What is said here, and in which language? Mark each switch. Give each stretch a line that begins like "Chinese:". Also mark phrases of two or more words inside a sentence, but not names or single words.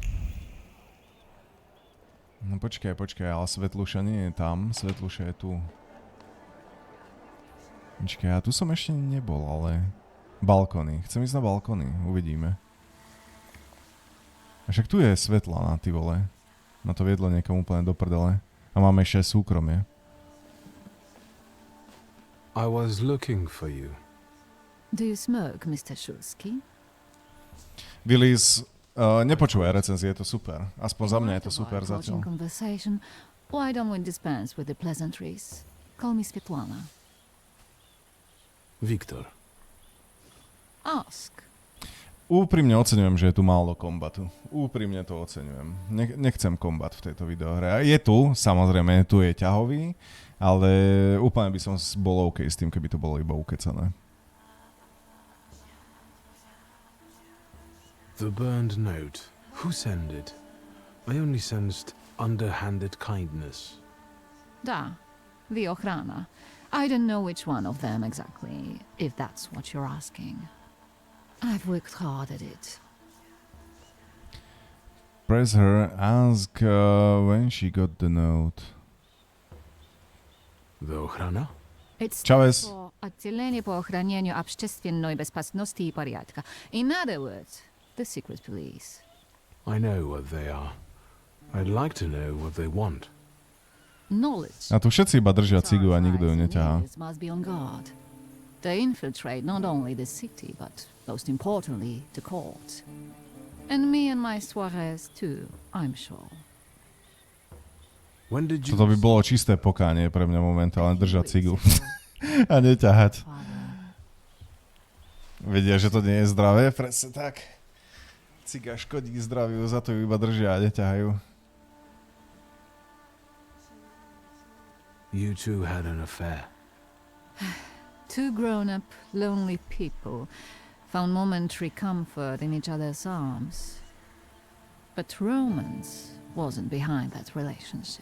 Slovak: No počkaj, ale Svetluša nie je tam, Svetluša je tu. Počkaj, ja tu som ešte nebol, ale... Balkóny, chcem ísť na balkóny, uvidíme. A však tu je Svetlana, ty vole. Ma to viedlo niekam úplne do prdele. A máme ešte súkromie.
English: I was looking for you. Do you smoke, Mr. Shulsky? Willis,
Slovak: nepočúvaj recenzie, je to super. Aspoň za mňa je to super zatiaľ.
English: Why don't we dispense with the pleasantries? Call me Svetlana. Viktor. Ask.
Slovak: Úprimne oceňujem, že je tu málo kombatu. Úprimne to oceňujem. Nechcem kombat v tejto videohre. Je tu, samozrejme, tu je ťahový, ale úplne by som bol OK s tým, keby to bolo iba ukecané.
English: The burned note. Who sent it? I only sensed underhanded kindness. Da, the ochrana. I don't know which one of them exactly, if that's what you're asking. I've worked hard at it. Press her, ask when she got the note. The ochrana? It's Chavez.
Russian: Отделение по охранению общественной безопасности и порядка.
English: In other words, the secret police. I know what they are. I'd like to know what they want. Knowledge.
Slovak: A tu všetci iba držia cigu a nikto ju neťahá.
English: Must be on guard. They infiltrate not only the city, but most importantly, the court. And me and my soirees too, I'm sure.
Slovak: Toto by bolo čisté pokánie pre mňa momentálne, držať cigu a neťahať. Vedia, že to nie je zdravé, presne tak. Ciga škodí zdraviu, za to ju iba držia a neťahajú.
English: You two had an affair. Two grown-up, lonely people found momentary comfort in each other's arms. But romance wasn't behind that relationship.